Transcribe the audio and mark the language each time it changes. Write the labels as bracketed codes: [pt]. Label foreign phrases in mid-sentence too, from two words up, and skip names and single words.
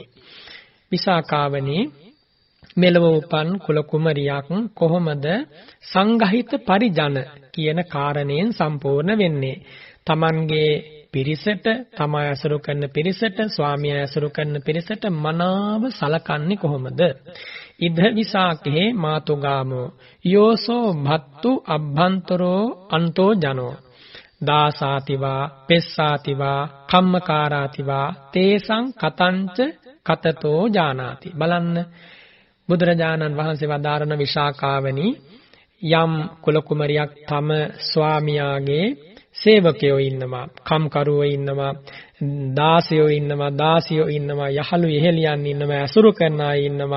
[si] විසාකාවනි, මෙලව උපන් කුල කුමරියක් කොහොමද [pi] සංඝහිත පරිජන [si] කියන කාරණයෙන් සම්පූර්ණ වෙන්නේ? තමන්ගේ පිරිසට, තමා ඇසුරු කරන පිරිසට, ස්වාමියා ඇසුරු කරන පිරිසට මනාව සලකන්නේ කොහොමද? [pi] ඉද විසාකේ මාතුගාමෝ යෝසෝ භත්තු අබ්බන්තරෝ අන්තෝ ජනෝ දාසාතිවා පෙස්සාතිවා කම්මකාරාතිවා තේසං කතංච කතතෝ ජානාති. [si] බලන්න, බුදුරජාණන් වහන්සේ වදාරන විශාකාවනි, යම් කුල කුමරියක් තම ස්වාමියාගේ සේවකයෝ ඉන්නවා, කම්කරුවෝ ඉන්නවා, දාසයෝ ඉන්නවා, දාසියෝ ඉන්නවා, යහළු යෙහෙලියන් ඉන්නවා, අසුරු කරන අය ඉන්නවා.